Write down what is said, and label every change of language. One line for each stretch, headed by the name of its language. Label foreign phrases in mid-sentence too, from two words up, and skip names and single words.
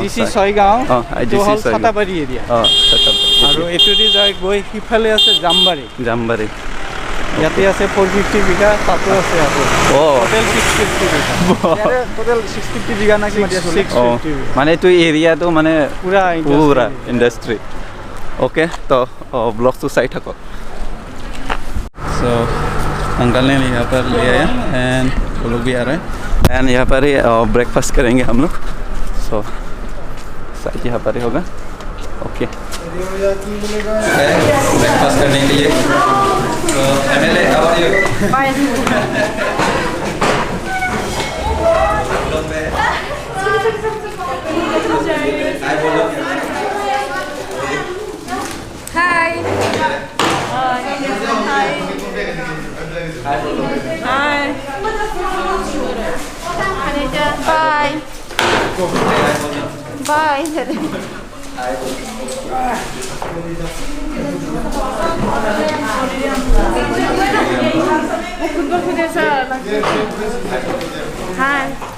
Assamese: IGC ছয়গাঁও। IGC ছয়গাঁও। ছাতাবাৰী এৰিয়া। আৰু এইটোদি যায় গৈ সিফালে আছে জামবাৰী। জামবাৰী। ইয়াতে আছে 450 বিঘা, তাতো আছে আকৌ। টোটেল 650 বিঘা। টোটেল 650 বিঘা না কি? 650 বিঘা। মানে এইটো এৰিয়াটো মানে
Hindi: पूरा इंडस्ट्री। ओके तो ब्लॉग तो साइड थको। सो अंकल ने यहाँ पर ले आया एंड वो लोग भी आ रहे हैं एंड यहाँ पर ही ब्रेकफास्ट करेंगे हम लोग। सो साइड यहाँ पर ही होगा। ओके ब्रेकफास्ट करने के लिए।
English: तो MLA how are you? Hi. Hi. Bye. Bye. Hi.